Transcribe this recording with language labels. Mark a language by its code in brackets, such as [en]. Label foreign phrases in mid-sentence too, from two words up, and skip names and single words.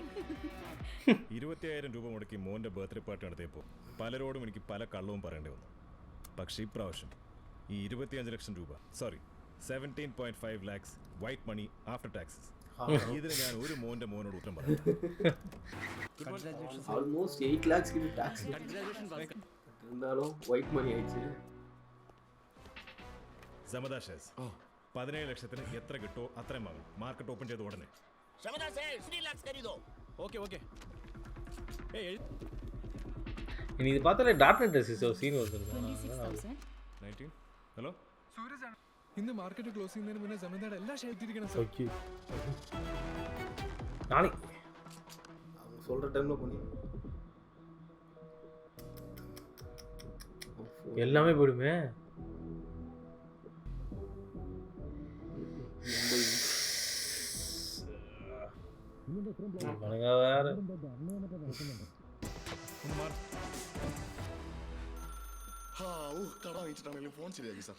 [ml] 25,000 രൂപ മുടക്കി മോൻ്റെ ബർത്ത്ഡേ പാർട്ടി നടത്തിയപ്പോൾ പലരോടും എനിക്ക് പല കള്ളവും പറയേണ്ടി വന്നു. പക്ഷേ ഇപ്രാവശ്യം ഈ 25 ലക്ഷം രൂപ, സോറി 17.5 lakhs [en] white money after taxes, [ml] ഇതിന് ഞാൻ ഒരു മോനോട് ഉത്തരം പറയാം. [ta] ஆல்மோஸ்ட் 8 lakhs கிட்ட டாக்ஸ் இருந்தாலும் [en] white money [ta] ஆயிடுச்சு. [ml] സമദാ ഷെയർസ് 17 ലക്ഷത്തിന് എത്ര കിട്ടോ അത്രയും വാങ്ങും. [en] market open [ml] ചെയ്ത ഉടനെ. [ta] இனி இது பார்த்தாலே [en] dot net [ta] சீன் வருது. [ml] 19 ഹലോ സൂരജാണ്. ഇന്ന് [en] market close [ml] ചെയ്യുന്നതിന് മുന്നേ ജമീന്ദാർ എല്ലാ ഷെയർ ഇട്ടിരിക്കണം സാർ. [ta] ஓகே. நாளை அவங்க சொல்ற டைம்ல பண்ணி எல்லாமே போயிடுமே. [ml] വേറെ കട വാങ്ങിച്ചിട്ടാണെങ്കിലും ഫോൺ ശരിയാക്കി സാർ.